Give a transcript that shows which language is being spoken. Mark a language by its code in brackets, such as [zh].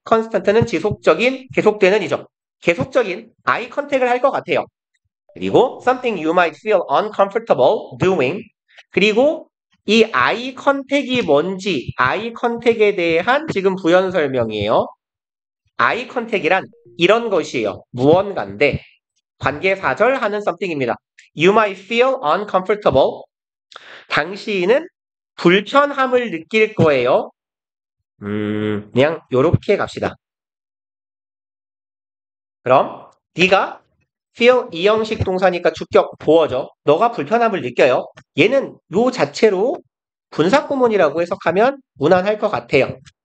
[ko] constant는 지속적인, 계속되는 이죠. 계속적인 eye contact을 할 것 같아요. 그리고 [en] something you might feel uncomfortable doing. [ko] 그리고 이 eye contact이 뭔지, eye contact에 대한 지금 부연 설명이에요. eye contact이란 이런 것이에요. 무언가인데 관계사절 하는 something입니다. [en] You might feel uncomfortable. [ko] 당신은 불편함을 느낄 거예요. 그냥 요렇게 갑시다. 그럼 네가 feel 이형식 동사니까 주격 보어죠. 너가 불편함을 느껴요. 얘는 요 자체로 분사구문이라고 해석하면 무난할 것 같아요.